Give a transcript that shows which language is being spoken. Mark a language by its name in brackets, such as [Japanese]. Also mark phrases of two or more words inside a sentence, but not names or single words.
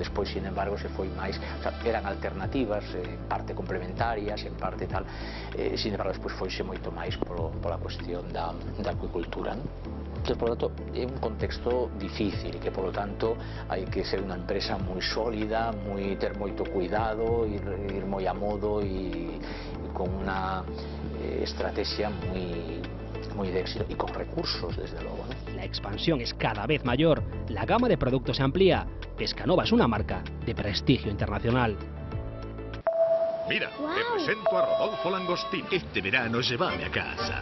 [Galician] Despois, [Spanish] sin embargo, [Galician] se foi máis, [Spanish] o sea, [Galician] eran alternativas, parte complementarias, en parte tal, [Spanish] sin embargo, [Galician] despois foise moito máis pola cuestión da acuicultura, non? Entón, [Spanish] por lo tanto, [Galician] é un contexto difícil e que, [Spanish] por lo tanto, [Galician] hai que ser unha empresa moi sólida, ter moito cuidado, ir moi a modo e con unha estrategia [Spanish] muy de éxito y con recursos, desde luego, ¿no? La expansión es cada vez mayor, la gama de productos se amplía. Pescanova es una marca de prestigio internacional. Mira, wow. Te presento a Rodolfo Langostini. Este verano llévame a casa.